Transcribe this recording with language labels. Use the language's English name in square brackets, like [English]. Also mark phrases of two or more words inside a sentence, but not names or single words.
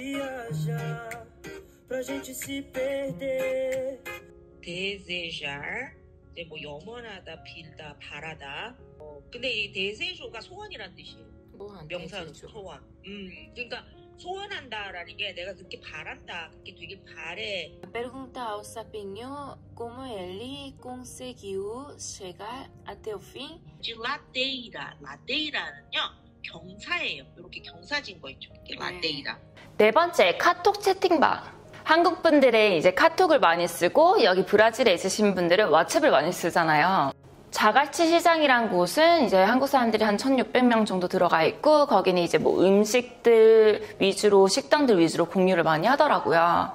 [Korean] 이제 뭐 염원하다, 빌다, 바라다. 근데 이 데세조가 소원이란 뜻이에요. 명사로 소원. 그러니까 소원한다라는 게 내가 그렇게 바란다, 그렇게 되게 바래. [Portuguese] Pergunta ao sapinho como ele conseguiu chegar até o fim. [Korean] 라데이라는요 경사예요. 이렇게 경사진 거 있죠. 이게 라데이라. 네 번째, 카톡 채팅방. 한국 분들은 이제 카톡을 많이 쓰고 여기 브라질에 있으신 분들은 왓츠앱을 많이 쓰잖아요. 자갈치 시장이란 곳은 이제 한국 사람들이 한 1,600명 정도 들어가 있고 거기는 이제 뭐 음식들 위주로 식당들 위주로 공유를 많이 하더라고요.